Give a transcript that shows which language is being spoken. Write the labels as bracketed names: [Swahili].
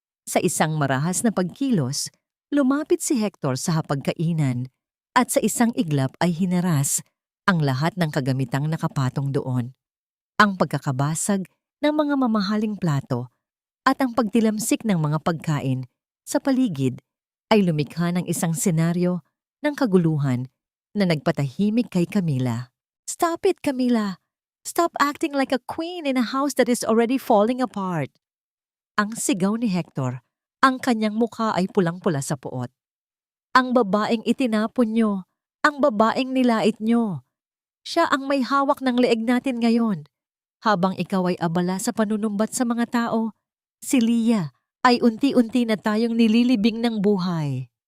[Filipino] Sa isang marahas na pagkilos, lumapit si Hector sa hapagkainan at sa isang iglap ay hinaras ang lahat ng kagamitang nakapatong doon. Ang pagkakabasag ng mga mamahaling plato at ang pagtilamsik ng mga pagkain sa paligid ay lumikha ng isang senaryo ng kaguluhan na nagpatahimik kay Camila. [English] Stop it, Camila! Stop acting like a queen in a house that is already falling apart. [Filipino] Ang sigaw ni Hector, ang kanyang mukha ay pulang-pula sa puot. Ang babaeng itinapon nyo, ang babaeng nilait nyo. Siya ang may hawak ng leeg natin ngayon. Habang ikaw ay abala sa panunumbat sa mga tao, si Leah ay unti-unti na tayong nililibing ng buhay.